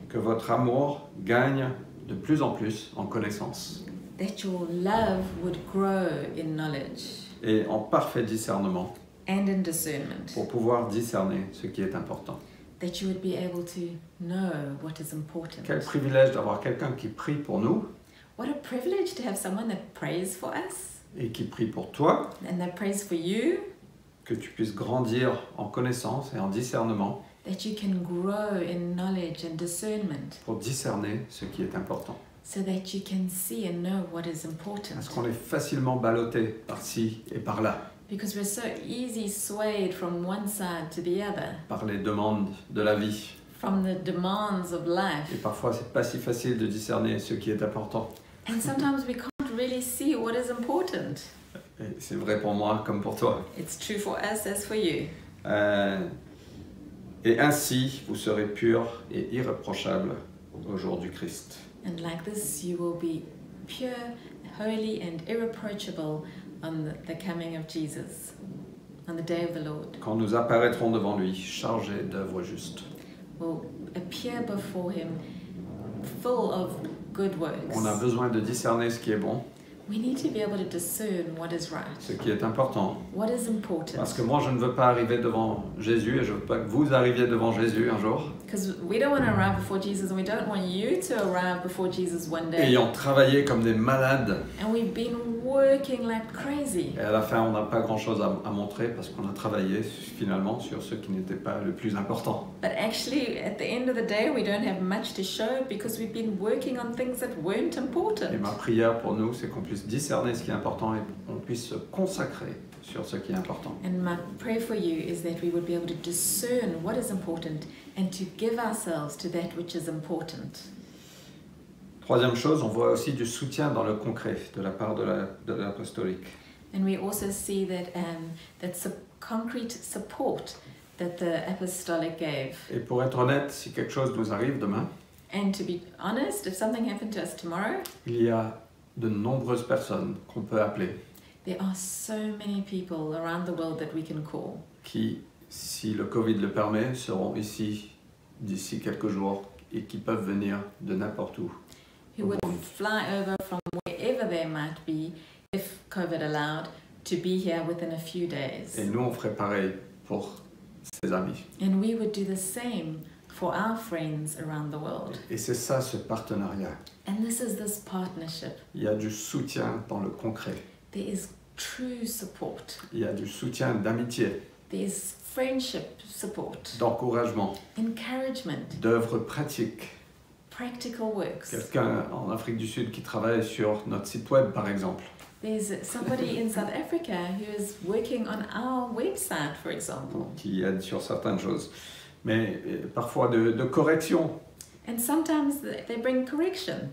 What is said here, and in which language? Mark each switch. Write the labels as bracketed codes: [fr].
[fr] Que votre amour gagne de plus en plus en connaissance [en] that your love would grow in knowledge [fr] et en parfait discernement [en] and in discernment, [fr] pour pouvoir discerner ce qui est important. [en] that you would be able to know what is important. [fr] Quel privilège d'avoir quelqu'un qui prie pour nous [en] What a privilege to have someone that prays for us [fr] et qui prie pour toi, [en] and that prays for you, [fr] que tu puisses grandir en connaissance et en discernement [en] that you can grow in knowledge and discernment [fr] pour discerner ce qui est important. [en] so that you can see and know what is important. [fr] Parce qu'on est facilement ballotté par-ci et par-là, [en] Because we're so easy swayed from one side to the other, [fr] par les demandes de la vie. [en] from the demands of life. [fr] Et parfois, c'est pas si facile de discerner ce qui est important. [en] And sometimes we can't really see what is important. [fr] Et c'est vrai pour moi comme pour toi. [en] It's true for us as for you. [fr] Et ainsi, vous serez purs et irréprochables au jour du Christ. [en] And like this, you will be pure, holy, and irreproachable on the coming of Jesus, on the day of the Lord, [fr] quand nous apparaîtrons devant lui, chargés d'œuvres justes. [en] will appear before him full of good works. [fr] On a besoin de discerner ce qui est bon, [en] We need to be able to discern what is right, [fr] ce qui est important. [en] what is important. [fr] Parce que moi, je ne veux pas arriver devant Jésus et je ne veux pas que vous arriviez devant Jésus un jour, [en] Because we don't want to arrive before Jesus, and we don't want you to arrive before Jesus one day. [fr] ayant travaillé comme des malades. [en] And we've been working like crazy. [fr] Et à la fin, on n'a pas grand-chose à montrer parce qu'on a travaillé finalement sur ce qui n'était pas le plus important. [en] But actually, at the end of the day, we don't have much to show because we've been working on things that weren't important. [fr] Et ma prière pour nous, c'est qu'on puisse discerner ce qui est important et qu'on puisse se consacrer sur ce qui est important. [en] And my prayer for you is that we would be able to discern what is important and to give ourselves to that which is important. [fr] Troisième chose, on voit aussi du soutien dans le concret de la part de l'apostolique. [en] And we also see that concrete support that the apostolic gave. [fr] Et pour être honnête, si quelque chose nous arrive demain, [en] And to be honest, if something happened to us tomorrow, [fr] il y a de nombreuses personnes qu'on peut appeler [en] there are so many people around the world that we can call [fr] qui, si le Covid le permet, seront ici d'ici quelques jours et qui peuvent venir de n'importe où. [en] who would fly over from wherever they might be, if COVID allowed, to be here within a few days. [fr] Et nous, on ferait pareil pour ses amis. [en] And we would do the same for our friends around the world. [fr] Et c'est ça, ce partenariat. [en] And this is this partnership. [fr] Il y a du soutien dans le concret. [en] There is true support. [fr] Il y a du soutien d'amitié, [en] There is friendship support, [fr] d'encouragement, [en] encouragement, [fr] d'œuvres pratiques. [en] practical works. [fr] Quelqu'un en Afrique du Sud qui travaille sur notre site web, par exemple. [en] There's somebody in South Africa who is working on our website, for example. [fr] Qui aide sur certaines choses. Mais parfois de correction, [en] And sometimes they bring correction,